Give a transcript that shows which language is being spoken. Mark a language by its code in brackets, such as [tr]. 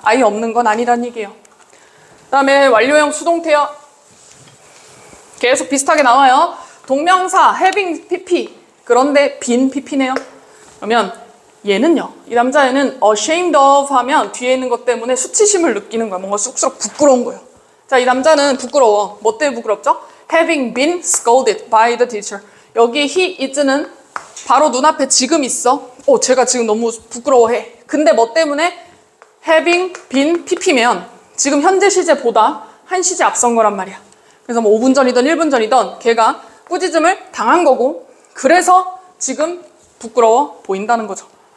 [ko] 아예 없는 건 아니란 얘기예요. 그 다음에 완료형 수동태요. 계속 비슷하게 나와요. 동명사 having pp 그런데 빈 pp네요. 그러면 얘는요. 이 남자애는 [en] ashamed of [ko] 하면 뒤에 있는 것 때문에 수치심을 느끼는 거야. 뭔가 쑥스럽 부끄러운 거예요. 자, 이 남자는 부끄러워. 뭐 때문에 부끄럽죠? [en] having been scolded by the teacher. [ko] 여기 he is는 바로 눈앞에 지금 있어. 제가 지금 너무 부끄러워해. 근데 뭐 때문에 having been pp면 지금 현재 시제보다 한 시제 앞선 거란 말이야. 그래서 뭐 5분 전이든 1분 전이든 걔가 꾸짖음을 당한 거고 그래서 지금 부끄러워 보인다는 거죠.